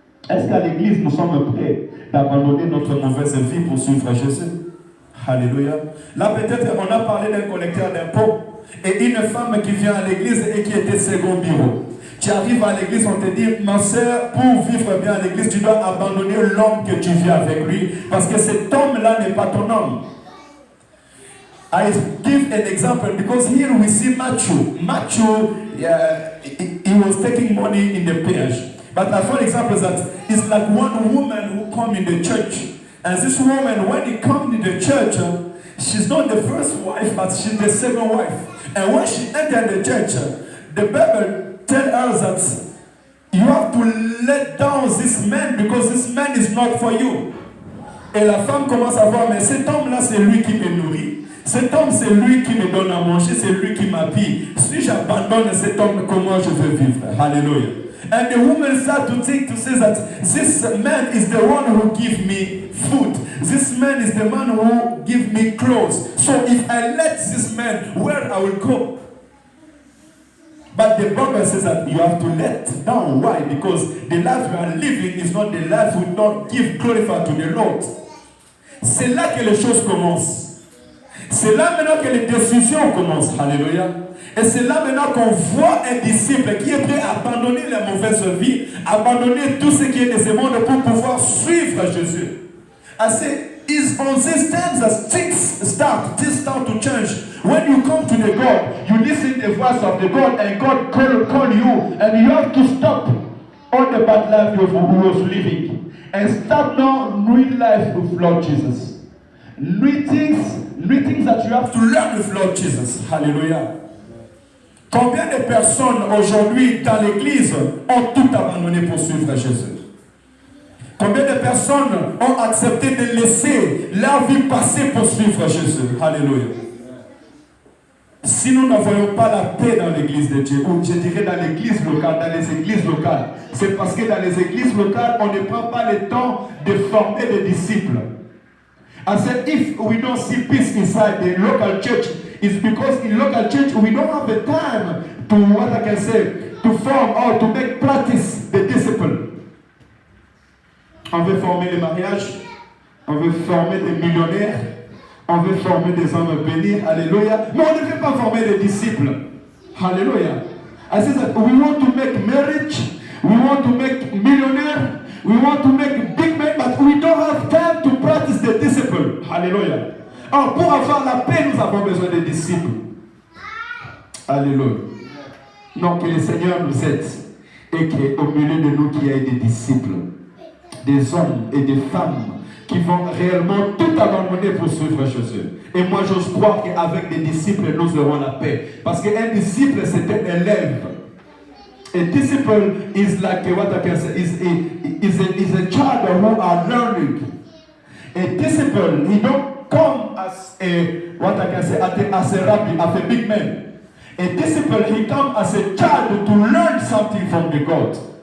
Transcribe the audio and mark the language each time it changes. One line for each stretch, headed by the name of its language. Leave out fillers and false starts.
French: Est-ce qu'à l'église, nous sommes prêts d'abandonner notre mauvaise vie pour suivre Jésus? Alléluia. Là, peut-être, on a parlé d'un collecteur d'impôts et une femme qui vient à l'église et qui était second bureau. Tu arrives à l'église, on te dit, ma soeur, pour vivre bien à l'église, tu dois abandonner l'homme que tu vis avec lui, parce que cet homme-là n'est pas ton homme.
English: I give an example because here we see Matthew. Matthew, he was taking money in the parish. But for example, that it's like one woman who come in the church, and this woman, when he comes in the church, she's not the first wife, but she's the second wife. And when she entered the church, the Bible tell her that you have to let down this man because this man is not for you.
French: Et la femme commence à voir, mais cet homme-là, c'est lui qui me nourrit. Cet homme, c'est lui qui me donne à manger, c'est lui qui m'habille. Si j'abandonne cet homme, comment je vais vivre? Hallelujah.
English: And the woman started to think, to say that this man is the one who gives me food. This man is the man who gives me clothes. So if I let this man, where I will go? But the Bible says that you have to let down. Why? Because the life you are living is not the life we don't give glorify to the Lord.
French: C'est là que les choses commencent. C'est là maintenant que les décisions commencent. Alléluia. Et c'est là maintenant qu'on voit un disciple qui est prêt à abandonner la mauvaise vie, abandonner tout ce qui est de ce monde pour pouvoir suivre Jésus.
English: I say, it's on these times that things start to change. When you come to the God, you listen to the voice of the God and God call you and you have to stop all the bad life you was living and start now new life with Lord Jesus. New things that you have to learn with Lord Jesus. Hallelujah.
French: Combien de personnes aujourd'hui dans l'église ont tout abandonné pour suivre Jésus? Combien de personnes ont accepté de laisser leur vie passer pour suivre Jésus? Alléluia. Si nous n'envoyons pas la paix dans l'église de Dieu, ou je dirais dans l'église locale, dans les églises locales, c'est parce que dans les églises locales, on ne prend pas le temps de former des disciples.
English: I said, if we don't see peace inside the local church, it's because in local church we don't have the time to, what I can say, to form or to make practice the discipline.
French: On veut former les mariages, on veut former des millionnaires, on veut former des hommes bénis, alléluia, mais on ne veut pas former des disciples. Hallelujah.
English: I said that we want to make marriage, we want to make millionaire, we want to make big men, but we don't have time to practice the discipline. Hallelujah.
French: Or, pour avoir la paix, nous avons besoin des disciples. Alléluia. Non, que le Seigneur nous aide et qu'au milieu de nous, qu'il y ait des disciples, des hommes et des femmes qui vont réellement tout abandonner pour suivre Jésus. Et moi, j'ose croire qu'avec des disciples, nous aurons la paix. Parce qu'un disciple, c'est un élève.
English: A disciple is like what I can say is a child who are learning. A disciple, he don't come as a what I can say as a rabbi, as a big man. A disciple, he comes as a child to learn something from the God.